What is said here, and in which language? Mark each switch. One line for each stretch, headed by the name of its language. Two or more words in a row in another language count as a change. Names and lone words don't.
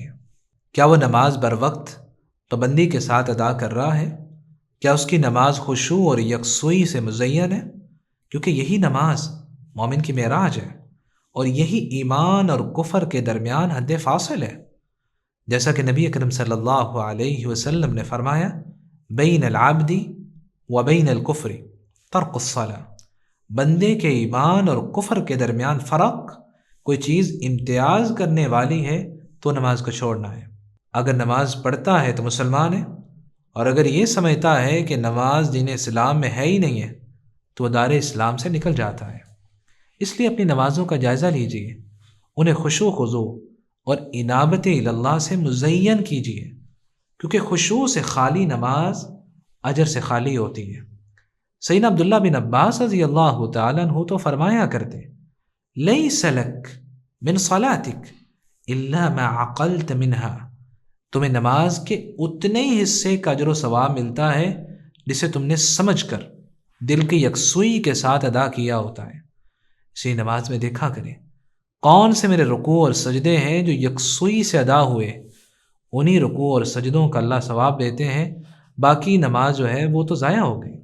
Urdu: کیا وہ نماز بر وقت پابندی کے ساتھ ادا کر رہا ہے؟ کیا اس کی نماز خشوع اور یکسوئی سے مزین ہے؟ کیونکہ یہی نماز مومن کی معراج ہے، اور یہی ایمان اور کفر کے درمیان حد فاصل ہے۔ جیسا کہ نبی اکرم
Arabic: صلی اللہ علیہ وسلم
Urdu: نے فرمایا،
Arabic: بین العبد و بین الکفر ترک الصلاۃ،
Urdu: بندے کے ایمان اور کفر کے درمیان فرق، کوئی چیز امتیاز کرنے والی ہے تو نماز کو چھوڑنا ہے۔ اگر نماز پڑھتا ہے تو مسلمان ہے، اور اگر یہ سمجھتا ہے کہ نماز دین اسلام میں ہے ہی نہیں ہے تو وہ دار اسلام سے نکل جاتا ہے۔ اس لیے اپنی نمازوں کا جائزہ لیجیے، انہیں خشوع خضوع اور انابت اللہ سے مزین کیجیے، کیونکہ خشوع سے خالی نماز اجر سے خالی ہوتی ہے۔ سیدنا عبداللہ بن عباس
Arabic: رضی اللہ تعالیٰ عنہ
Urdu: تو فرمایا کرتے،
Arabic: لیس لک من صلاتک الا ما عقلت منها،
Urdu: تمہیں نماز کے اتنے ہی حصے کا اجر و ثواب ملتا ہے جسے تم نے سمجھ کر دل کی یکسوئی کے ساتھ ادا کیا ہوتا ہے۔ اسی نماز میں دیکھا کریں کون سے میرے رکوع اور سجدے ہیں جو یکسوئی سے ادا ہوئے، انہی رکوع اور سجدوں کا اللہ ثواب دیتے ہیں، باقی نماز جو ہے وہ تو ضائع ہو گئی۔